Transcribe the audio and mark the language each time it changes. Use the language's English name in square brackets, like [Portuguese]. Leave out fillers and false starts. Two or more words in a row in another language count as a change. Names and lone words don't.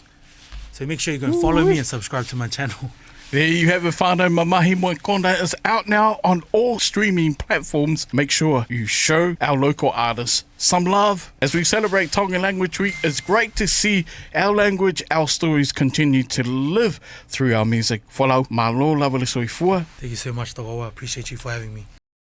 [English] So make sure you go and follow me and subscribe to my channel. There you have it, whānau. Mamahi Moe Kona is out now on all streaming platforms. Make sure you show our local artists some love as we celebrate Tongan Language Week. It's great to see our language, our stories continue to live through our music. [Samoan] Folau, malo lava le soifua. [English] Thank you so much, Togawa. I appreciate you for having me.